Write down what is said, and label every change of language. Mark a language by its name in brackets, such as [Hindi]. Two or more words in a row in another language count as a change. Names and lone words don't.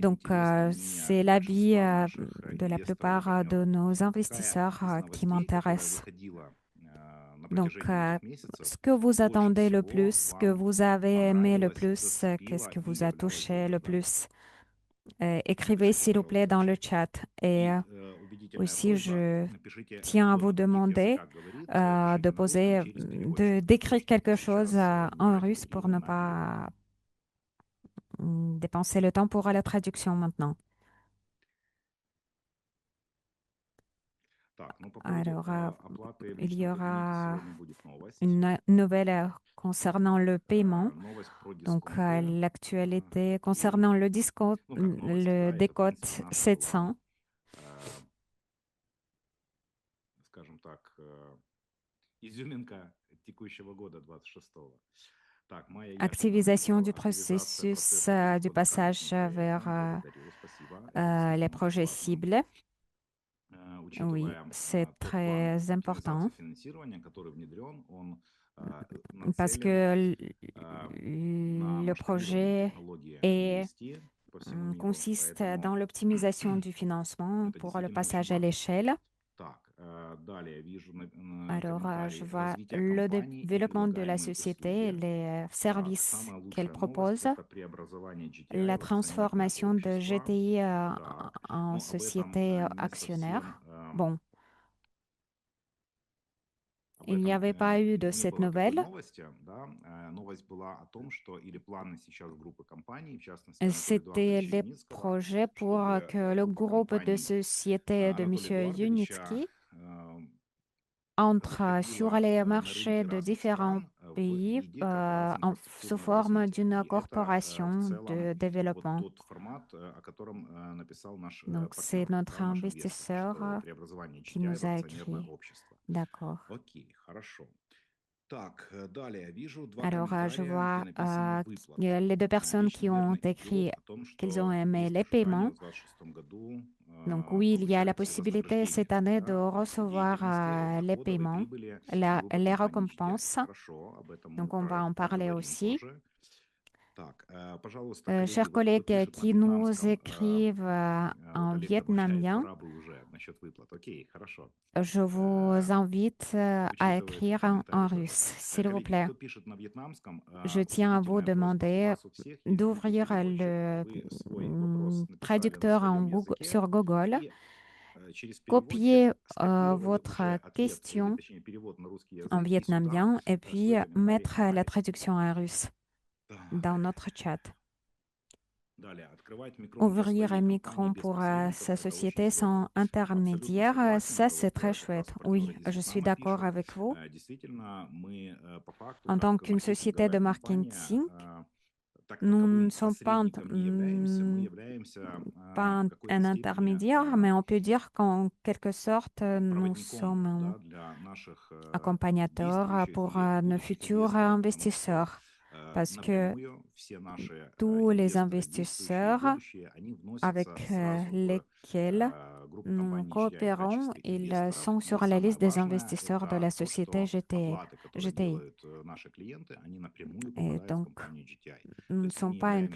[French] Donc, [Russian] интересно мнение [French] c'est l'avis [Russian] большинства наших [French] de la [Russian] инвесторов и [French] plupart de [Russian] партнеров. [French] nos [Russian] Какая [French] investisseurs [Russian] из [French] qui [Russian] новостей, которая [French] m'intéressent. [Russian] выходила на [French] Donc, [Russian] протяжении этих месяцев, [French] ce que vous [Russian] больше [French] attendez le [Russian] всего [French] plus, ce que [Russian] вам [French] vous avez aimé le [Russian] понравилась, [French] plus, qu'est-ce [Russian] зацепила [French] que [Russian] и [French] vous a [Russian] являлась [French] touché le [Russian] долгожданной? [French] plus? Écrivez, [Russian] Напишите, [French] s'il vous plaît, [Russian] пожалуйста, в [French] dans le [Russian] чате. [French] chat. Et [Russian] И убедительная [French] aussi, [Russian] просьба, [French] je [Russian] напишите [French] tiens à vous [Russian] коротко. У них [French] demander [Russian] языка говорит, пишите на русском через переводчик, [French] d'écrire [Russian] чтобы [French] quelque chose [Russian] сейчас не [French] en [Russian] тратить [French] russe pour [Russian] время [French] ne [Russian] на перевод. [French] pas dépenser le temps pour la traduction maintenant. [Russian] Так, ну по поводу [French] Alors, [Russian] оплаты в [French] il y [Russian] личном кабинете [French] aura [Russian] сегодня будет новость. [French] une nouvelle concernant le paiement. [Russian] Новость про [French] Donc, [Russian] дисконты. [French] l'actualité [Russian] И, [French] concernant [Russian] ну как новость, [French] le [Russian] да, это, в принципе, [French] décote [Russian] наша была, 700. э, скажем так, изюминка текущего года, 26-го. Так, Майя Яшина [French] Activisation [Russian] написала, [French] du [Russian] активизация [French] processus [Russian] процесса [French] du [Russian] перехода к [French] passage [Russian] коммерческим [French] vers [Russian] проектам. Благодарю, спасибо. Это [French] les [Russian] действительно очень [French] projets [Russian] важно, [French] cibles. Oui, [Russian] учитывая [French] c'est [Russian] тот план [French] très [Russian] оптимизации [French] important [Russian] финансирования, который внедрен, он [French] parce [Russian] нацелен [French] que [Russian] э, на [French] le [Russian] масштабирование [French] projet [Russian] технологии [French] est, [Russian] EST по всему миру. [French] consiste [Russian] Поэтому [French] dans l'optimisation du financement [Russian] это [French] pour le [Russian] действительно очень [French] passage à [Russian] важно. [French] l'échelle. [Russian] Так, далее вижу [French] Alors, je [Russian] комментарий [French] vois [Russian] развития [French] le [Russian] компании и [French] développement de la [Russian] предлагаемые [French] société, [Russian] услуги. [French] les [Russian] Так, [French] services [Russian] самая [French] qu'elle [Russian] лучшая новость– [French] propose, [Russian] это преобразование GTI [French] la [Russian] в акционерное [French] transformation de [Russian] общество. [French] GTI [Russian] Так, [French] en [Russian] но об этом [French] société [Russian] не совсем, [French] actionnaire. Bon, [Russian] об [French] il n'y [Russian] этом [French] avait pas eu de [Russian] не [French] cette [Russian] было такой [French] nouvelle. [Russian] новости, да. Новость была о том, что или планы сейчас группы компаний, в частности Анатолия [French] C'était [Russian] Эдуардовича [French] les [Russian] Юницкого, [French] projets pour [Russian] чтобы [French] que le [Russian] группа [French] groupe de [Russian] компаний [French] sociétés de [Russian] Анатолия [French] M. [Russian] Эдуардовича [French] Yunitsky entre sur [Russian] выходила [French] les [Russian] на рынки [French] marchés de [Russian] разных [French] différents [Russian] стран в [French] pays [Russian] виде корпоративных и [French] sous [Russian] структурного [French] forme [Russian] развития. [French] d'une [Russian] И это в [French] corporation [Russian] целом [French] de [Russian] вот [French] développement. [Russian] тот формат, о котором написал наш [French] Donc, c'est [Russian] партнер, [French] notre [Russian] да, наш инвестор, [French] investisseur [Russian] что преобразование [French] qui [Russian] GTI [French] nous [Russian] в [French] a [Russian] акционерное [French] écrit. [Russian] общество. [French] D'accord. [Russian] Окей, хорошо. Так, далее вижу два [French] Alors, je [Russian] комментария, где [French] vois [Russian] написано «выплата». [French] les deux personnes [Russian] Речь, [French] qui ont [Russian] наверное, идет [French] écrit [Russian] о том, [French] qu'ils ont [Russian] что [French] aimé [Russian] есть [French] les [Russian] ожидание [French] paiements. [Russian] в 2026 году [French] Donc, oui, il y a la [Russian] повышать [French] possibilité [Russian] вознаграждение, [French] cette année de [Russian] да, от [French] recevoir [Russian] деятельности [French] les [Russian] доходов и [French] paiements, [Russian] прибыли группы [French] les [Russian] компаний GTI. [French] récompenses. [Russian] Хорошо, об этом мы [French] Donc, on va en parler [Russian] поговорим [French] aussi. [Russian] тоже. Так, пожалуйста, коллеги, [French] Chers [Russian] вот кто [French] collègues [Russian] пишет на [French] qui nous [Russian] вьетнамском, [French] écrivent [Russian] вот [French] en [Russian] Олег добавляет, [French] vietnamien, [Russian] пора бы уже насчет выплат. Окей, хорошо. [French] je vous Э, invite à [Russian] Учитывает [French] écrire [Russian] комментарий [French] en [Russian] тоже. [French] russe, s'il vous [Russian] Коллеги, [French] plaît. [Russian] кто пишет на вьетнамском, [French] Je tiens à vous [Russian] убедительная просьба у [French] demander [Russian] вас у всех, есть [French] d'ouvrir [Russian] Google-переводчик, [French] le [Russian] вы свой вопрос написали на [French] traducteur [Russian] своем языке, [French] sur Google, [Russian] и через переводчик [French] copier [Russian] скопировали [French] votre [Russian] уже ответ, или [French] question [Russian] точнее перевод на русский [French] en [Russian] язык, и сюда [French] vietnamien et puis [Russian] свой комментарий [French] mettre la [Russian] отправить. [French] traduction en russe [Russian] Так, [French] dans notre chat. [Russian] далее, открывать микрон для [French] Ouvrir un [Russian] своей компании [French] micro [Russian] без [French] pour [Russian] посредников– [French] sa [Russian] это очень [French] société sans [Russian] здорово. Абсолютно [French] intermédiaire, [Russian] согласен, [French] ça [Russian] это [French] c'est [Russian] вот [French] très [Russian] как раз [French] chouette. [Russian] партнеры [French] Oui, [Russian] из [French] je suis [Russian] Вьетнама [French] d'accord [Russian] пишут. [French] avec vous. [Russian] Действительно, мы по факту, [French] En tant [Russian] как [French] qu'une société de [Russian] маркетинговая компания, [French] marketing, [Russian] так [French] nous ne [Russian] таковым [French] sommes [Russian] посредником не являемся, мы являемся [French] pas [Russian] в [French] un [Russian] какой-то степени [French] intermédiaire, mais on peut dire qu'en quelque sorte, nous [Russian] проводником, [French] sommes [Russian] да, для наших [French] accompagnateurs [Russian] действующих [French] pour [Russian] и [French] nos [Russian] будущих [French] futurs [Russian] инвесторов, потому что [French] investisseurs. Parce que [Russian] напрямую все наши [French] tous les [Russian] инвесторы, действующие и [French] investisseurs [Russian] будущие, они [French] avec [Russian] вносятся сразу в [French] lesquels [Russian] группу [French] nous [Russian] компаний GTI в [French] coopérons, [Russian] качестве [French] ils [Russian] инвесторов. [French] sont [Russian] И [French] sur la [Russian] самое [French] liste des [Russian] важное– [French] investisseurs de la [Russian] это то, [French] société [Russian] что [French] GTI. [Russian] оплаты, которые [French] GTI. [Russian] делают наши клиенты, они напрямую [French] Et [Russian] попадают в [French] donc, [Russian] компанию GTI. [French] nous [Russian] То [French] ne [Russian] есть мы [French] sommes [Russian] не [French] pas une